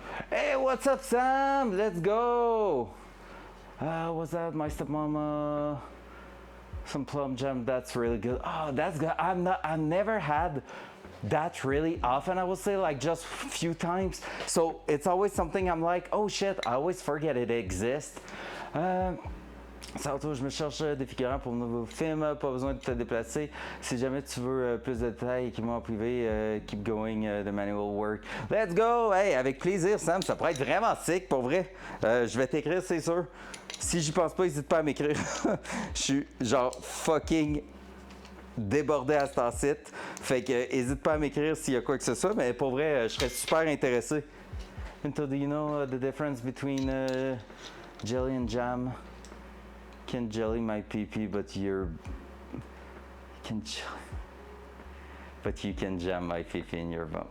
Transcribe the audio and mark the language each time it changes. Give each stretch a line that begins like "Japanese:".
English: Hey, what's up, Sam? Let's go. What's that? My stepmama. Some plum jam. That's really good. Oh, that's good. I've never had that really often. I would say like just a few times. So it's always something I'm like, oh shit, I always forget it exists.
French: Sarto, je me cherche des figurants pour mon nouveau film, pas besoin de te déplacer. Si jamais tu veux plus de détails, écris-moi en privé,
English: keep going the manual work. Let's go!
French: Hey, avec plaisir, Sam, ça pourrait être vraiment sick, pour vrai. Je vais t'écrire, c'est sûr. Si j'y pense pas, n'hésite pas à m'écrire. Je suis genre fucking débordé à ce temps-ci. Fait que n'hésite pas à m'écrire s'il y a quoi que ce soit, mais pour vrai, je serais super intéressé.
English: Do you know the difference between jelly and jam? Can jelly my pee-pee, but you can jam my pee-pee in your bum.